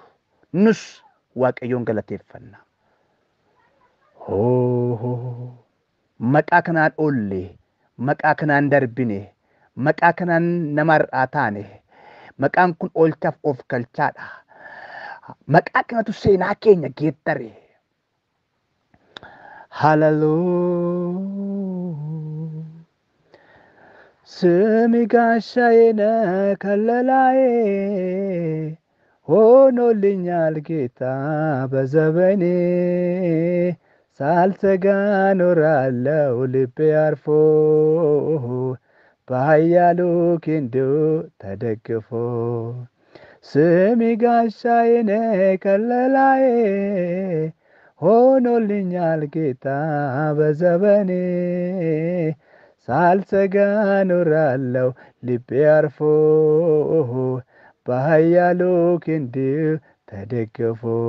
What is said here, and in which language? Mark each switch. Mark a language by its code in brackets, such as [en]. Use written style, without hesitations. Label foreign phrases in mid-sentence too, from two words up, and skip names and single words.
[om] Nus Waaqayyoon galateeffanna. Maqaa kanaan oolle, maqaa kanaan darbine, maqaa kanaan nama har'aa taane, maqaan kun oolchaaf of galchaadha. Maqaa kanatu seenaa keenya geeddare. Hallelujah. [am] Semi gaሻዬ ከለላዬ ሆኖልኛል ጌታ በዘመኔ ሳልሰጋ ኖራለሁ ልቤ አርፎ በኃያሉ ክንዱ ተደግፎ ስሚ ጋሻዬ ከለላዬ ሆኖልኛል ጌታ በዘመኔ ሳልሰጋ ኖራለሁ ልቤ አርፎ በኃያሉ ክንዱ ተደግፎ